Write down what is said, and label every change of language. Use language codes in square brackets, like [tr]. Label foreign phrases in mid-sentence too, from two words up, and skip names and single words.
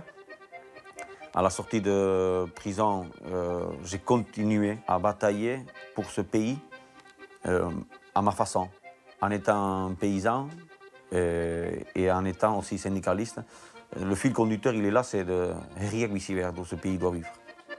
[fr] À la sortie de prison, j'ai continué à batailler pour ce pays à ma façon, en étant paysan et en étant aussi syndicaliste. Le fil conducteur, il est là, c'est de [eu] riek bizi behar du, [fr] ce pays doit vivre.